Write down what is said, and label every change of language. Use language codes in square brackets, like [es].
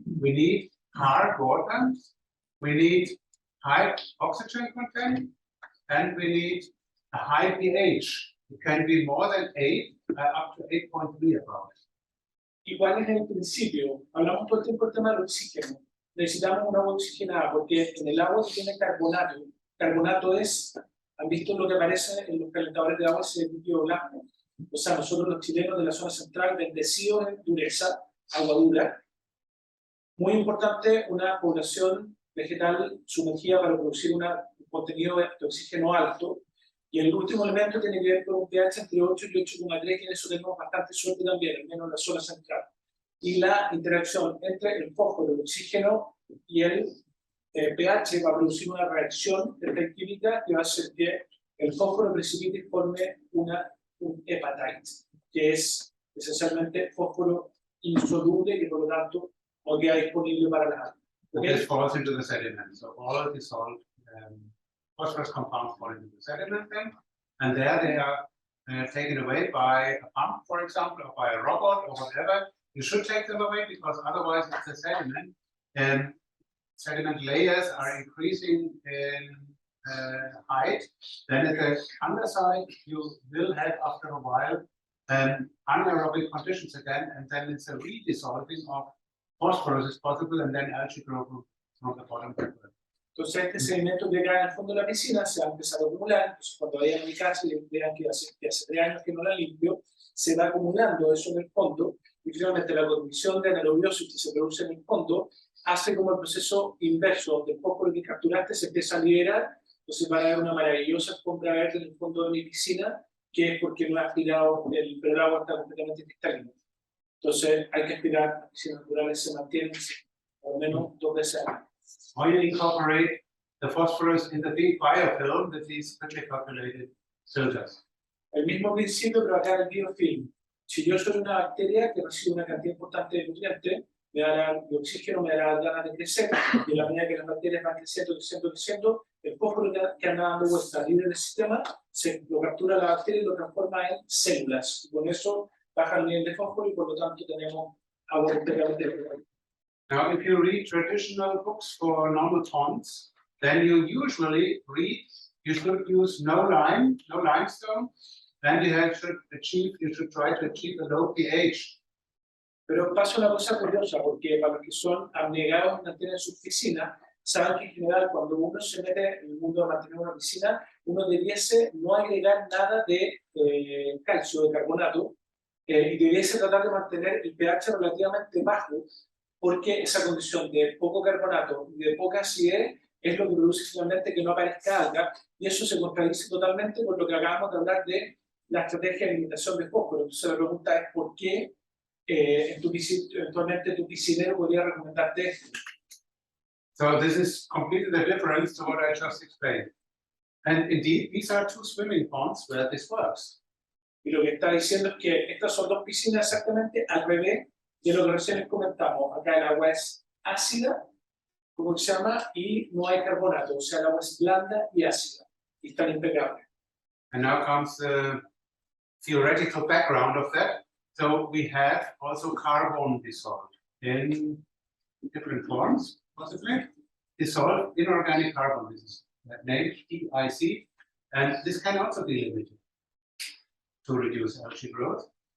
[en] We need hard water, we need high oxygen content, and we need a high pH. It can be more than 8, up to 8.3 about. [es] ¿Y cuál es el principio? Hablamos todo el tiempo del tema del oxígeno. Necesitamos un agua oxigenada porque en el agua tiene carbonato. Carbonato es, ¿han visto lo que aparece en los calentadores de agua, ese líquido blanco? O sea, nosotros los chilenos de la zona central, bendecidos en dureza, agua dura. Muy importante, una población vegetal sumergida para producir un contenido de oxígeno alto. Y el último elemento tiene que ver con un pH entre 8 y 8,3, que en eso tenemos bastante suerte también, al menos en la zona central. Y la interacción entre el fósforo, el oxígeno y el pH va a producir una reacción química que va a hacer que el fósforo precipite y forme un hepatite, que es esencialmente fósforo insoluble, que por lo tanto no queda disponible para las algas. [en] This falls into the sediment. So all dissolved phosphorus compounds fall into the sediment then, and there they are taken away by a pump, for example, or by a robot or whatever. You should take them away because otherwise it's a sediment. And sediment layers are increasing in height. Then at the underside, you will have after a while anaerobic conditions again, and then it's a redissolving of phosphorus is possible, and then algae grow from the bottom backward. [es] Entonces este sedimento que cae en el fondo de la piscina se va a empezar a acumular. Entonces cuando vayan a mi casa y vean que hace 3 años que no la limpio, se va acumulando eso en el fondo y finalmente la condición de anaerobiosis que se produce en el fondo hace como el proceso inverso, donde el fósforo que capturaste se empieza a liberar. Entonces van a haber una maravillosa alfombra verde en el fondo de mi piscina, que es porque no he aspirado, pero el agua está completamente cristalina. Entonces hay que aspirar, las piscinas naturales se mantienen por lo menos 2 veces al año. [en] Or you incorporate the phosphorus in the big biofilm with these quickly populated filters. [es] El mismo principio, pero acá en el biofilm. Si yo soy una bacteria que recibe una cantidad importante de nutrientes, me dará de oxígeno, me dará ganas de crecer, y a la medida que las bacterias van creciendo, el fósforo que anda dando vueltas libre del sistema, lo captura la bacteria y lo transforma en células. Y con eso baja el nivel de fósforo y por lo tanto tenemos agua integralmente. [en] Now, if you read traditional books for normal ponds, then you usually read you should use no limestone, and you should try to achieve a low pH. [es] Pero pasa una cosa curiosa, porque para los que son abnegados en mantener sus piscinas, saben que en general cuando uno se mete en el mundo de mantener una piscina, uno debiese no agregar nada de calcio, de carbonato, y debiese tratar de mantener el pH relativamente bajo, porque esa condición de poco carbonato y de poca acidez es lo que produce finalmente que no aparezca alga, y eso se contradice totalmente con lo que acabamos de hablar de la estrategia de limitación de fósforo. Entonces la pregunta es ¿por qué eventualmente tu piscinero podría recomendarte esto? [en] So this is completely the difference to what I just explained. And indeed, these are 2 swimming ponds where this works. [es] Y lo que está diciendo es que estas son 2 piscinas exactamente al revés de lo que recién les comentamos. Acá el agua es ácida, como se llama, y no hay carbonato, o sea, el agua es blanda y ácida, y están impecables. [en] And now comes the theoretical background of that. So we have also carbon dissolved in different forms, possibly. Dissolved inorganic carbon, this is named DIC, and this can also be limited to reduce algae growth.